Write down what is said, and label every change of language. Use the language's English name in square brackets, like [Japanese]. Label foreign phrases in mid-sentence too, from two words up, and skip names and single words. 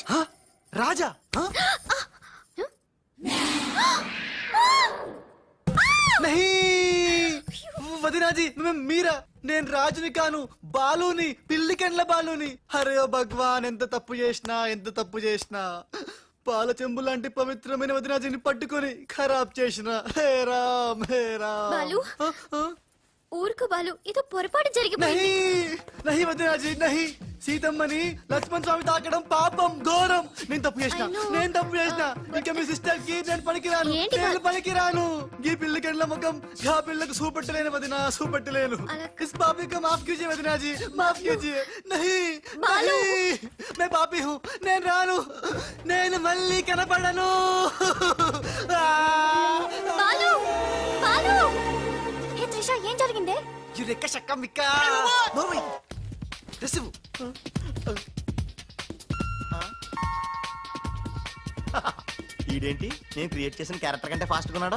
[Telugu] హ? రాజా హ? నహీ! వదినాజీ మీరా? నేను రాజుని కాను, బాలుని, పిల్లికెండ్ల బాలుని. [Hindi] अरे ओ भगवान, [Telugu] ఎంత తప్పు చేసినా పాల చెంబు లాంటి పవిత్రమైన వదినాజీని పట్టుకొని ఖరాబ్ చేసిన. [Hindi] हे राम हे राम. [Telugu] బాలు ఊరుకు బాలు, ఏదో పొరపాటు జరిగిపోయింది. నహి వదినాజీ నహి. సీతమ్మని లక్ష్మణ్ స్వామి తాకడం పాపం, ఘోరం. నేను తప్పు చేసిన. ఇంకా మీ సిస్టర్ కి నేను పనికిరాను. ఈ పిల్లికెండ్ల ముఖం గా పిల్లకు చూపెట్టలేను వదినా, చూపెట్టలేను. [Hindi] इस पापी का माफ़ कीजिये वदिनाजी, माफ़ कीजिये. नहीं [Telugu] బాలు. [Hindi] मैं पापी हूँ, [Telugu] నేను రాను, నేను మళ్ళీ కనపడను. బాలు బాలు హే త్రిష, ఏం జరిగిందే? యురెక్క షక్క మిక్క నోర్మై రిసీవ్. ఈడేంటి నేను క్రియేట్ చేసిన క్యారెక్టర్ కంటే ఫాస్ట్ ఉన్నాడు.